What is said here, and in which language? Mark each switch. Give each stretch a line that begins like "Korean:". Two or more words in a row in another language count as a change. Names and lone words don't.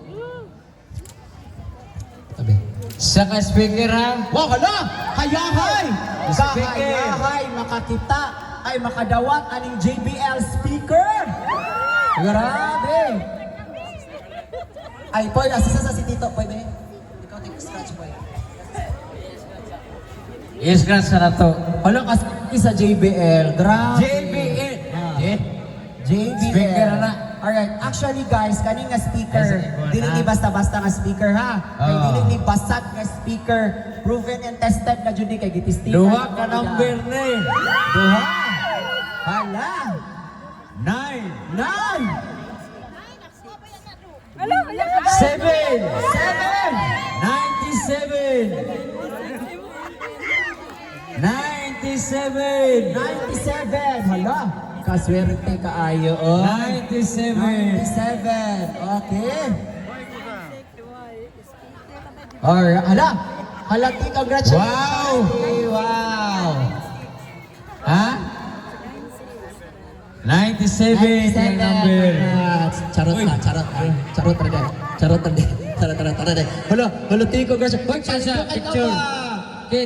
Cebuano: Tabi. Sa ka-speaker ha. Wow, hala! Hayahay! Speaker. Kahayahay, makakita, ay makadawat aning JBL speaker! Grabe! Ay, Poy, asisa sa si Tito, Poy, be? Ikaw,
English: take scratch, Poy.
Cebuano: I-scratch na to. Hala, kasi sa JBL, grabe! JBL. JBL. Speaker na.
English: Alright, actually guys,
Cebuano: kaning nga speaker, Yes, dili ni basta-basta nga speaker ha. Kay Ah. dili ni basag nga speaker,
English: proven and tested
Cebuano: na jud ni kay gitistingan. Duha ka number ni. Duha. Hala. 9. 9. 7. 7. 97. 97. 97. Hala. Kaswerte kaayo. Oh. 97. 97. Okay. Alright. Hala. Hala, T, congratulations. Wow. T. Wow.
Filipino: Ha? 97 yung number. Charot na, charot na. Charot na din. Charot na din. Charot na, charot na din.
Cebuano: Hala, T, congratulations. Hoy, Sa paldo kay ka picture. pa. Kit.